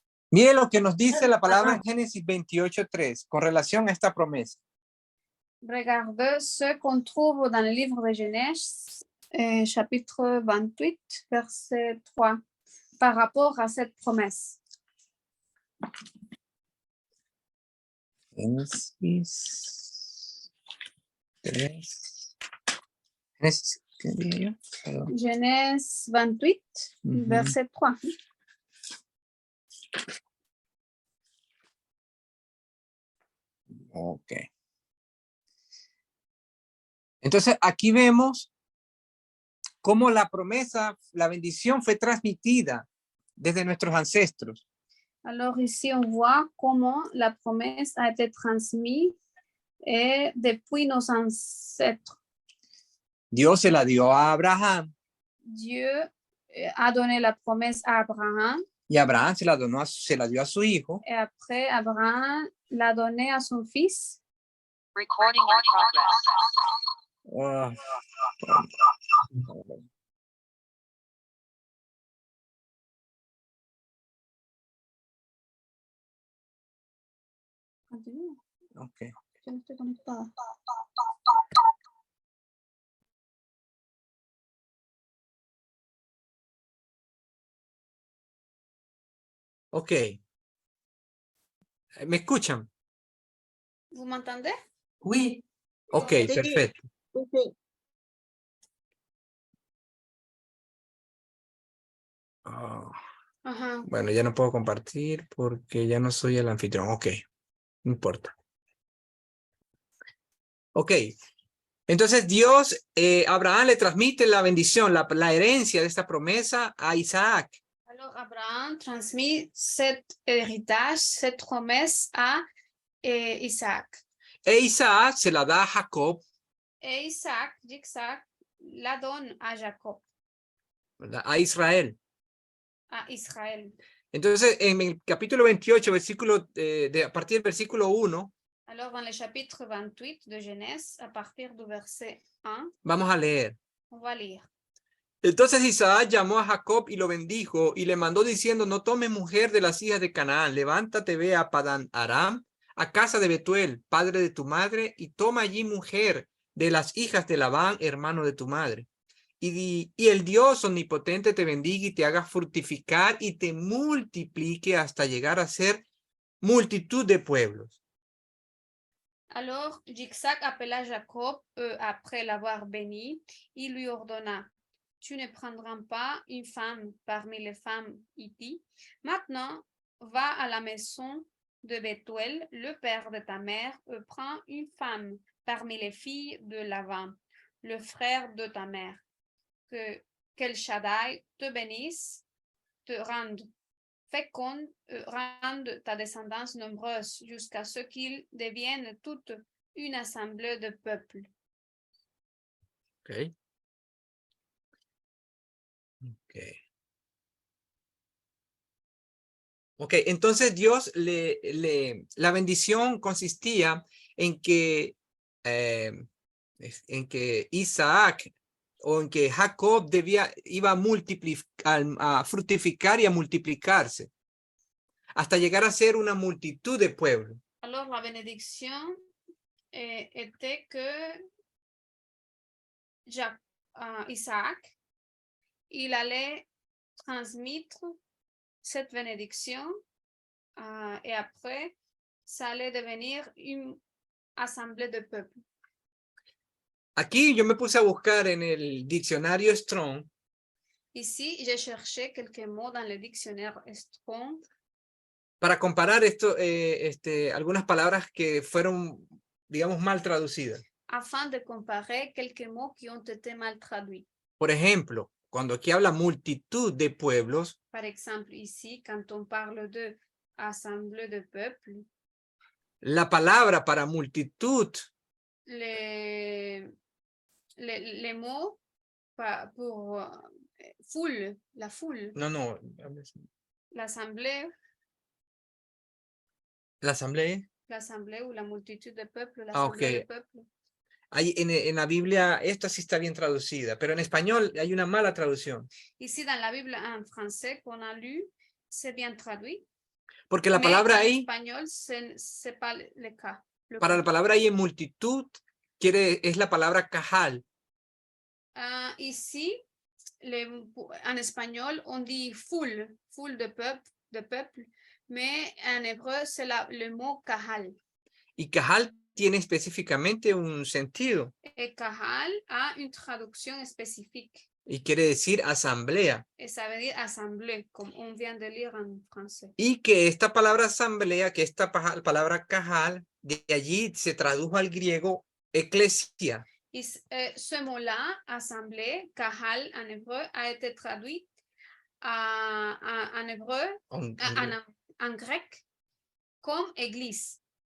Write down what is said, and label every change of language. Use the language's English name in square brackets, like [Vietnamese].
[Spanish] Mire lo que nos dice la palabra en Génesis 28:3 con relación a esta promesa. [French] Regardez ce qu'on trouve dans le livre de Genèse, chapitre 28, verset 3, par rapport à cette promesse. [Spanish] Génesis 3. Génesis, ¿qué dije yo? Perdón. [French] Genèse 28, verset 3. Ok. [Spanish] Entonces aquí vemos cómo la promesa, la bendición fue transmitida desde nuestros ancestros. [French] Alors ici, on voit comment la promesse a été transmise depuis nos ancêtres. [Spanish] Dios se la dio a Abraham [French] Dieu a donné la promesse à Abraham [Spanish] y Abraham se la dio a su hijo. [French] et après, Abraham l'a donné à son fils. [English] Recording in progress. Continue. Ok. [French] Je ne te connecte pas. Ok. [Spanish] ¿Me escuchan? [French] Vous m'entendez? Oui, Ok, [Spanish] Sí. perfecto. Sí. Ah, Ajá. bueno, ya no puedo compartir porque ya no soy el anfitrión. Ok, no importa. Ok. Entonces Dios, Abraham le transmite la bendición, la herencia de esta promesa a Isaac. [French] Alors, Abraham transmet cet héritage, cette promesse à Isaac. [Spanish] E Isaac se la da a Jacob, [French] Et Isaac la donne à Jacob, [Spanish] ¿verdad? A Israel. [French] à Israël. [Spanish] Entonces, en el capítulo 28, a partir del versículo 1, [French] Alors, dans le chapitre 28 de Genèse, à partir du verset 1, [Spanish] vamos a leer. [French] on va lire. [Spanish] Entonces Isaac llamó a Jacob y lo bendijo y le mandó diciendo, no tomes mujer de las hijas de Canaán, levántate, ve a Padán Aram, a casa de Betuel, padre de tu madre, y toma allí mujer de las hijas de Labán, hermano de tu madre. Y el Dios omnipotente te bendiga y te haga fructificar y te multiplique hasta llegar a ser multitud de pueblos. [French] Alors Jiksak appela Jacob après l'avoir béni. Il lui ordonna, tu ne prendras pas une femme parmi les femmes hittites. Maintenant, va à la maison de Bethuel, le père de ta mère, prends une femme parmi les filles de Laban, le frère de ta mère. Qu'El Shaddai te bénisse, te rende féconde, rende ta descendance nombreuse jusqu'à ce qu'ils deviennent toute une assemblée de peuples. Okay. Okay. [Spanish] Ok, entonces Dios la bendición consistía en que Isaac o en que Jacob iba a fructificar y a multiplicarse hasta llegar a ser una multitud de pueblos. [French] Alors la bénédiction était que Isaac, il allait transmettre cette bénédiction et après, ça allait devenir une assemblée de peuples. [Spanish] Aquí yo me puse a buscar en el diccionario Strong. [French] Ici, j'ai cherché quelques mots dans le dictionnaire Strong. [Spanish] Para comparar algunas palabras que fueron, digamos, mal traducidas. [French] Afin de comparer quelques mots qui ont été mal traduits. [Spanish] Por ejemplo, cuando aquí habla multitud de pueblos. [French] Par exemple, ici, quand on parle de assemblée de peuples. [Spanish] La palabra para multitud. [French] Les mots pour foule, la foule. [Spanish] No. [French] L'assemblée. L'assemblée. L'assemblée ou la multitud de peuples. L'assemblée de peuples. [Spanish] En la Biblia esta sí está bien traducida, pero en español hay una mala traducción. [French] Ici, dans la Bible en français qu'on a lu, c'est bien traduit. [Spanish] Porque la palabra ahí. En español, [French] c'est pas le cas. [Spanish] Para la palabra ahí en multitud, es la palabra cajal. [French] Ici, en espagnol, on dit foule de peuple, mais en hébreu, c'est le mot kahal. [Spanish] Y cajal tiene específicamente un sentido. [French] Et kahal a une traduction spécifique. [Spanish] Y quiere decir asamblea. [French] Et ça veut dire assemblée, comme on vient de lire en français. [Spanish] Y que esta palabra asamblea, que esta palabra cajal, de allí se tradujo al griego eclesia. [French] Y ce mot-là, assemblée, kahal en hébreu, a été traduit en hébreu, en grec, comme église.